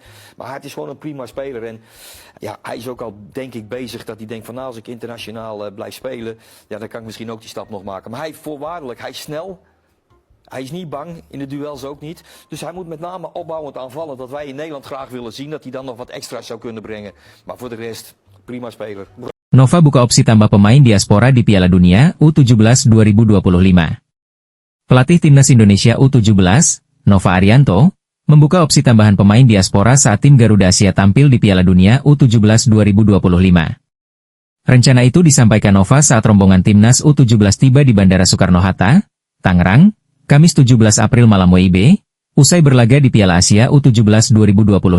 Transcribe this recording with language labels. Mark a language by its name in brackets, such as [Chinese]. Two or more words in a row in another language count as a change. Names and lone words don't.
[Dutch] Maar het is gewoon een prima speler. En ja, hij is ook al, denk ik, bezig dat hij denkt van, nou, als ik internationaal blijf spelen, ja, dan kan ik misschien ook die stap nog maken. Maar hij voorwaardelijk, hij is snel. Hij is niet bang, in de duels ook niet. Dus hij moet met name opbouwend aanvallen. Dat wij in Nederland graag willen zien dat hij dan nog wat extra's zou kunnen brengen. Maar voor de rest, prima speler. [Indonesian] Nova buka opsi tambah pemain diaspora di Piala Dunia U17 2025. Pelatih Timnas Indonesia U17, Nova Arianto, membuka opsi tambahan pemain diaspora saat tim Garuda Asia tampil di Piala Dunia U17 2025. Rencana itu disampaikan Nova saat rombongan Timnas U17 tiba di Bandara Soekarno-Hatta, Tangerang, Kamis 17 April malam WIB, usai berlaga di Piala Asia U17 2025.